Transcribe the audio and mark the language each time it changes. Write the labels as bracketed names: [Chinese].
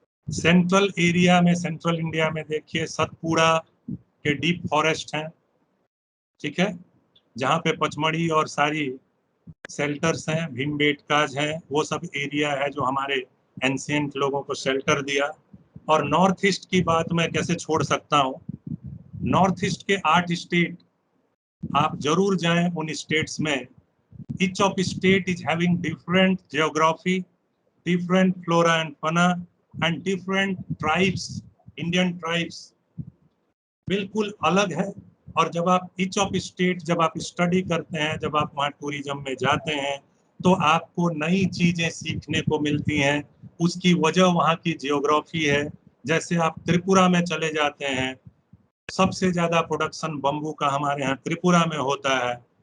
[Hindi] Central area में, central India में देखिए, सतपुड़ा के डीप फॉरेस्ट हैं, ठीक है, जहाँ पे पचमढ़ी और सारी शेल्टर्स हैं, भीमबेटकाज हैं, वो सब एरिया है जो हमारे एंशिएंट लोगों को शेल्टर दिया। और नॉर्थ ईस्ट की बात मैं कैसे छोड़ सकता हूँ। नॉर्थ ईस्ट के 8 स्टेट आप जरूर जाएं उन स्टेट्स में। [English] Each of state is having different geography, different flora and fauna, and different tribes, Indian tribes [Hindi] बिल्कुल अलग है। और जब आप [English] each of state [Hindi] जब आप स्टडी करते हैं, जब आप वहाँ टूरिज्म में जाते हैं, तो आपको नई चीजें सीखने को मिलती हैं। उसकी वजह वहाँ की जियोग्राफी है। जैसे आप त्रिपुरा में चले जाते हैं, सबसे ज्यादा प्रोडक्शन बम्बू का हमारे यहाँ त्रिपुरा में होता है।